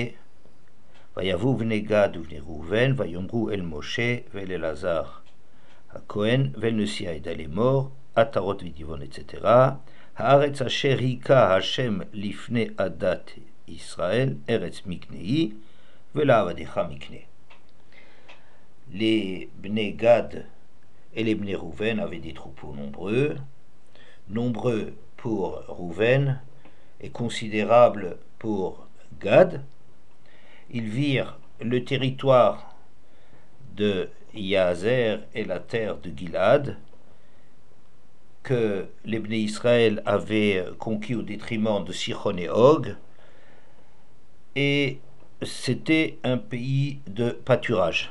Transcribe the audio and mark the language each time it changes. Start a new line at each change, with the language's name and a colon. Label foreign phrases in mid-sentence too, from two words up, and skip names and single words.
Hebrew: ויבואו בני גד ובני ראובן ויאמרו אל משה ואל אלעזר הכהן ואל נשיא העדה לאמור, עטרות ודיבון אצטרה, הארץ אשר היכה השם לפני עדת ישראל, ארץ מקנה היא, ולעבדיך מקנה.
French: Les Bnei Gad et les Bnei Rouven avaient des troupeaux nombreux pour Rouven et considérables pour Gad. Ils virent le territoire de Yazer et la terre de Gilad que les Bnei Israël avaient conquis au détriment de Sichon et Og, et c'était un pays de pâturage.